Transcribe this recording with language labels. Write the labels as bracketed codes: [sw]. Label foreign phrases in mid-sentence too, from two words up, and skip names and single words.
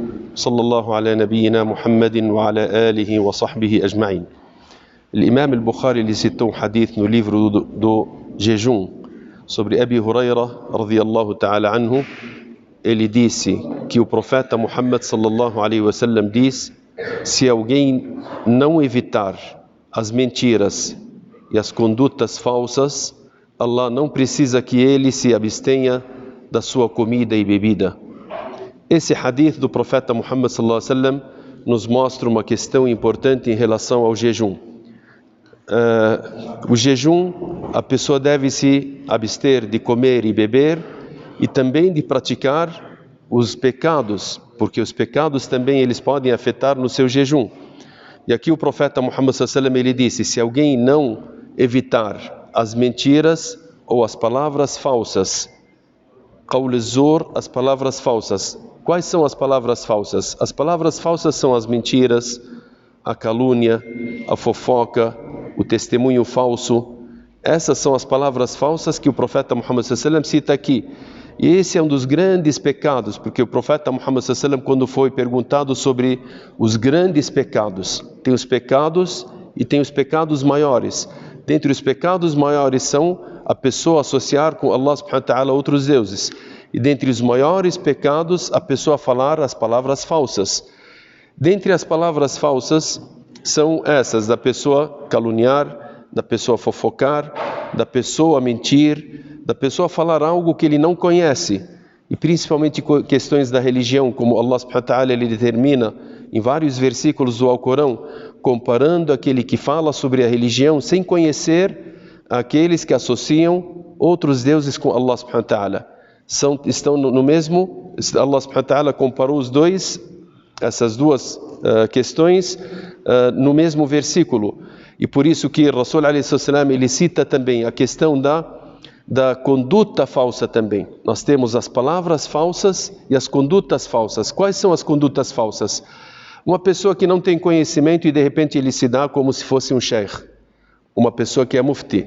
[ar] صلى الله على نبينا محمد وعلى آله وصحبه أجمعين. [pt] L'imam al-Bukhari ele citou um hadith no livro do jejum sobre Abi Huraira [ar] رضي الله تعالى عنه. [pt] Ele disse que o profeta Muhammad [ar] صلى الله عليه وسلم [pt] diz: se alguém não evitar as mentiras e as condutas falsas, Allah não precisa que ele se abstenha da sua comida e bebida. Esse hadith do profeta Muhammad [ar] صلى الله عليه وسلم [pt] nos mostra uma questão importante em relação ao jejum. O jejum, a pessoa deve se abster de comer e beber e também de praticar os pecados, porque os pecados também eles podem afetar no seu jejum. E aqui o profeta Muhammad [ar] صلى الله عليه وسلم [pt] ele disse: se alguém não evitar as mentiras ou as palavras falsas, [ar] قول الزور, [pt] as palavras falsas. Quais são as palavras falsas? As palavras falsas são as mentiras, a calúnia, a fofoca, o testemunho falso. Essas são as palavras falsas que o profeta Muhammad [ar] صلى الله عليه وسلم [pt] cita aqui. E esse é um dos grandes pecados, porque o profeta Muhammad [ar] صلى الله عليه وسلم, [pt] quando foi perguntado sobre os grandes pecados, tem os pecados e tem os pecados maiores. Dentre os pecados maiores são a pessoa associar com Allah [ar] سبحانه وتعالى [pt] outros deuses. E dentre os maiores pecados, a pessoa falar as palavras falsas. Dentre as palavras falsas são essas: da pessoa caluniar, da pessoa fofocar, da pessoa mentir, da pessoa falar algo que ele não conhece, e principalmente questões da religião, como Allah [ar] سبحانه وتعالى [pt] ele determina em vários versículos do Alcorão, comparando aquele que fala sobre a religião sem conhecer aqueles que associam outros deuses com Allah [ar] سبحانه وتعالى. [pt] Estão no mesmo, Allah [ar] سبحانه وتعالى [pt] comparou essas duas questões no mesmo versículo. E por isso que Rasul [ar] عليه السلام [pt] ele cita também a questão da conduta falsa também. Nós temos as palavras falsas e as condutas falsas. Quais são as condutas falsas? Uma pessoa que não tem conhecimento e de repente ele se dá como se fosse um sheikh. Uma pessoa que é mufti.